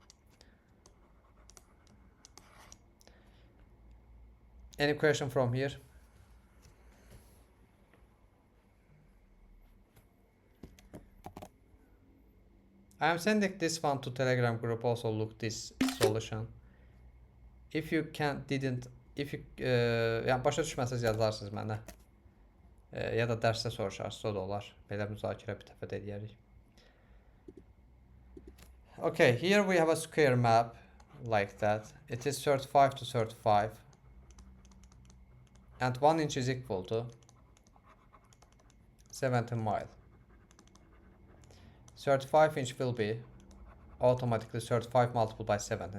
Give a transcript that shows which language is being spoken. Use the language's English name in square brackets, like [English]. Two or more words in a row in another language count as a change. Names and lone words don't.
[English] Any question from here? I am sending this one to Telegram group. Also look this solution. If you [Azerbaijani] yəni başa düşməsəz yazarsınız mənə. Ya da dərsdə soruşarsınız, o da olar. Belə müzakirə bir dəfə də edərik. [English] Okay, here we have a square map like that. It is 35 to 35. And 1 inch is equal to 17 miles. 35 inch will be automatically 35 multiplied by 17.